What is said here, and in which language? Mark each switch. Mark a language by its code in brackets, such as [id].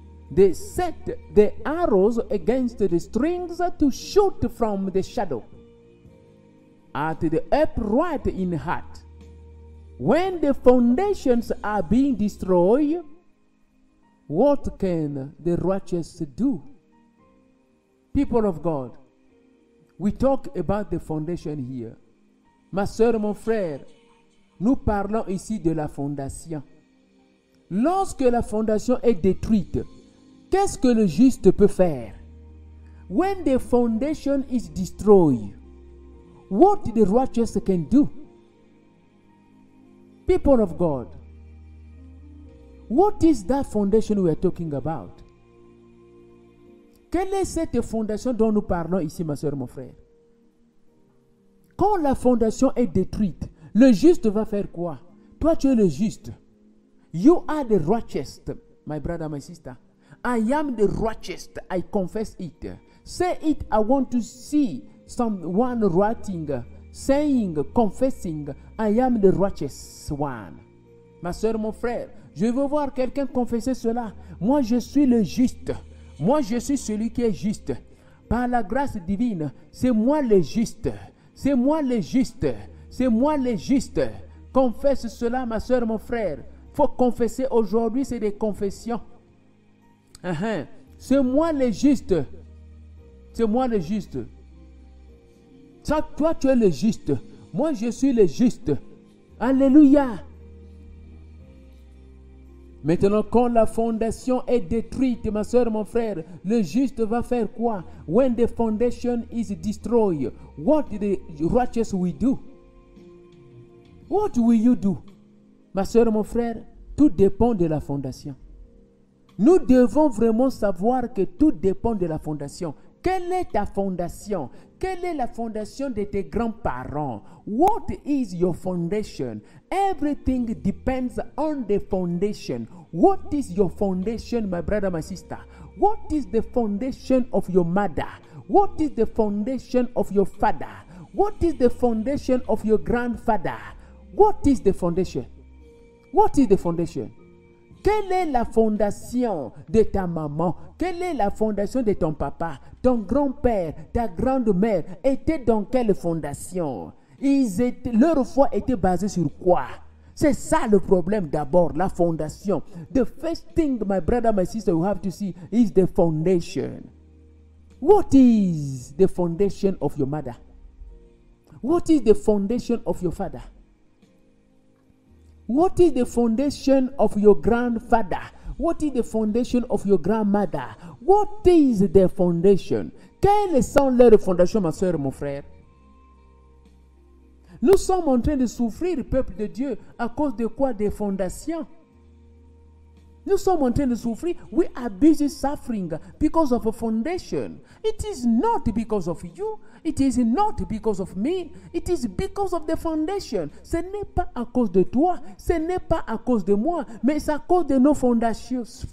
[en] They set the arrows against the strings to shoot from the shadow at the upright in heart. When the foundations are being destroyed, what can the righteous do? People of God, we talk about the foundation here. [fr] Ma soeur, mon frère, nous parlons ici de la fondation. Lorsque la fondation est détruite, qu'est-ce que le juste peut faire? [en] When the foundation is destroyed, what the righteous can do? People of God, what is that foundation we are talking about? [fr] Quelle est cette fondation dont nous parlons ici, ma soeur, mon frère? Quand la fondation est détruite, le juste va faire quoi? Toi, tu es le juste. [en] You are the righteous, my brother, my sister. I am the righteous. I confess it. Say it. I want to see someone writing, saying, confessing, I am the righteous one. [fr] Ma soeur, mon frère, je veux voir quelqu'un confesser cela. Moi, je suis le juste. Moi, je suis celui qui est juste. Par la grâce divine, c'est moi le juste. C'est moi le juste. C'est moi le juste. Confesse cela, ma soeur, mon frère. Il faut confesser aujourd'hui, c'est des confessions. C'est moi le juste. C'est moi le juste. Ça, toi, tu es le juste. Moi, je suis le juste. Alléluia. Maintenant, quand la fondation est détruite, ma soeur, mon frère, le juste va faire quoi? [en] When the foundation is destroyed, what the righteous will do? What will you do? [fr] Ma soeur, mon frère, tout dépend de la fondation. Nous devons vraiment savoir que tout dépend de la fondation. Quelle est ta fondation? Quelle est la fondation de tes grands-parents? [en] What is your foundation? Everything depends on the foundation. What is your foundation, my brother, my sister? What is the foundation of your mother? What is the foundation of your father? What is the foundation of your grandfather? What is the foundation? What is the foundation? [fr] Quelle est la fondation de ta maman? Quelle est la fondation de ton papa? Ton grand-père, ta grand-mère étaient dans quelle fondation? Leur foi était basée sur quoi? C'est ça le problème d'abord, la fondation. [en] The first thing, my brother, my sister, you have to see is the foundation. What is the foundation of your mother? What is the foundation of your father? What is the foundation of your grandfather? What is the foundation of your grandmother? What is the foundation? [fr] Quelles sont leurs fondations, ma soeur, mon frère? Nous sommes en train de souffrir, peuple de Dieu, à cause de quoi? Des fondations. Nous sommes en train de souffrir. [en] We are busy suffering because of a foundation. It is not because of you. It is not because of me. It is because of the foundation. [fr] Ce n'est pas à cause de toi. Ce n'est pas à cause de moi. Mais c'est à cause de nos fondations.